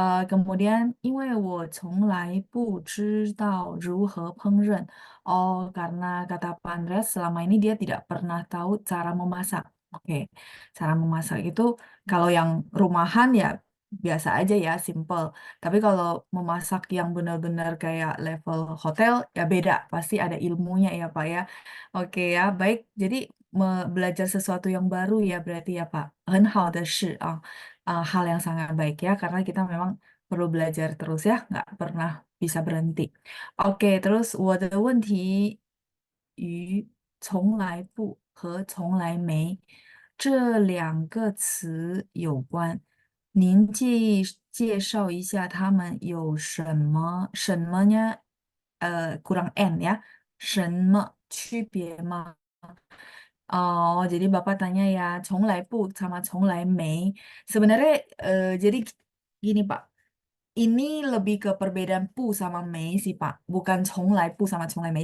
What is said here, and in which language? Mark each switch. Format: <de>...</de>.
<id>Kemudian</id> <zh>因为我从来不知道如何烹饪.</zh> <id>Oh, karena kata Pak Andreas selama ini dia tidak pernah tahu cara memasak. Oke, cara memasak itu kalau yang rumahan ya biasa aja ya, simple. Tapi kalau memasak yang benar-benar kayak level hotel ya beda, pasti ada ilmunya ya Pak ya. Oke ya, baik. Jadi belajar sesuatu yang baru ya berarti ya Pak.</id> <zh>很好的事</zh> <id>hal yang sangat baik ya, karena kita memang perlu belajar terus ya, nggak pernah bisa berhenti. Oke, terus</id> <zh>我的问题与从来不和从来没这两个词有关。您介绍一下它们有什么呢？</zh> <id>kurang N ya,</id> <zh>什么区别吗？</zh> <id>Oh, jadi Bapak tanya ya, 从来不 sama 从来没. Sebenarnya jadi gini Pak, ini lebih ke perbedaan pu sama mei sih Pak, bukan 从来不 sama 从来没.</id>